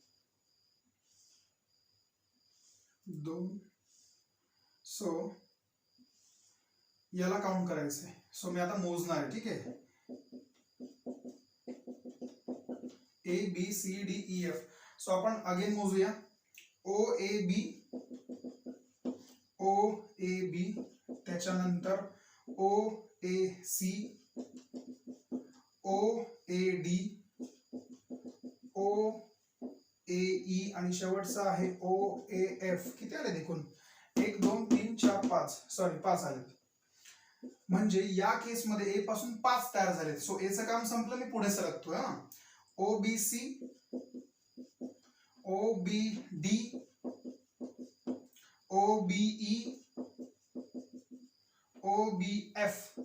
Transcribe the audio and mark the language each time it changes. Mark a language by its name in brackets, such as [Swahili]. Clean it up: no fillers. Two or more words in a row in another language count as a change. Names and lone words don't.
[Marathi] 2. सो याला काउंट करायचंय. सो मी आता मोजणार आहे. ठीक आहे, A B C D E F. सो आपण अगेन मोजूया. O A B, O A B, त्याच्यानंतर O A C, O A D, O A E आणि शेवटचा आहे O A F. किती आले देखून? 1 2 3 4 5. सॉरी 5 आले. म्हणजे या केसमध्ये A पासून 5 तयार झालेत. सो A चं काम संपलं, मी पुढे सरकतोय. OBC, OBD, OBE, OBF.